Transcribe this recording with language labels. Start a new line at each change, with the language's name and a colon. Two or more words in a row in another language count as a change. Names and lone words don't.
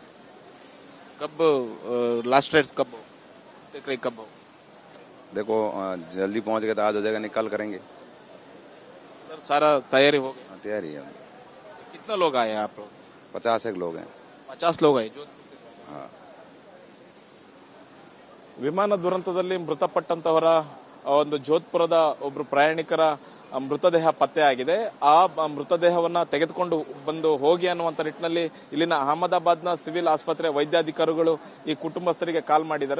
Hindi: कब लास्ट रेट्स कब हो? कब हो? देखो जल्दी पहुंच गए तो आज हो जाएगा, निकल करेंगे। सर सारा तैयारी हो गई? तैयारी है। कितने लोग आए हैं आप लोग? 50 लोग हैं। 50 लोग आए जोधपुर? हाँ।
Kannada: ವಿಮಾನ ದುರಂತದಲ್ಲಿ ಮೃತಪಟ್ಟಂತವರ ಒಂದು ಜೋಧ್ಪುರದ ಒಬ್ಬರು ಪ್ರಯಾಣಿಕರ ಮೃತದೇಹ ಪತ್ತೆಯಾಗಿದೆ. ಆ ಮೃತದೇಹವನ್ನ ತೆಗೆದುಕೊಂಡು ಬಂದು ಹೋಗಿ ಅನ್ನುವಂತ ನಿಟ್ಟಿನಲ್ಲಿ ಇಲ್ಲಿನ ಅಹಮದಾಬಾದ್ನ ಸಿವಿಲ್ ಆಸ್ಪತ್ರೆ ವೈದ್ಯಾಧಿಕಾರಿಗಳು ಈ ಕುಟುಂಬಸ್ಥರಿಗೆ ಕಾಲ್ ಮಾಡಿದ್ದಾರೆ.